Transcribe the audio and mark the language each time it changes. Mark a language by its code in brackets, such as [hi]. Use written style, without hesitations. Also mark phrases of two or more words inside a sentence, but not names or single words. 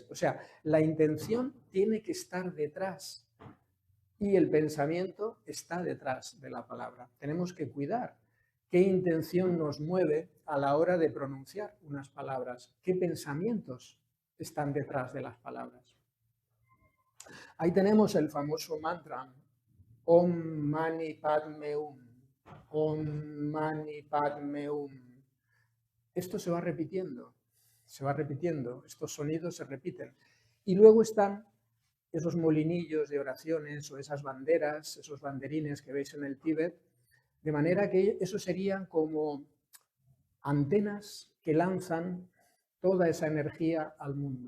[es] O sea, la intención tiene que estar detrás y el pensamiento está detrás de la palabra. Tenemos que cuidar qué intención nos mueve a la hora de pronunciar unas palabras, qué pensamientos están detrás de las palabras. Ahí tenemos el famoso mantra [sa] ॐ मणि पद्मे हूँ, ॐ मणि पद्मे हूँ. [es] Esto se va repitiendo, estos sonidos se repiten. Y luego están esos molinillos de oraciones o esas banderas, esos banderines que veis en el Tíbet, de manera que eso serían como antenas que lanzan toda esa energía al mundo.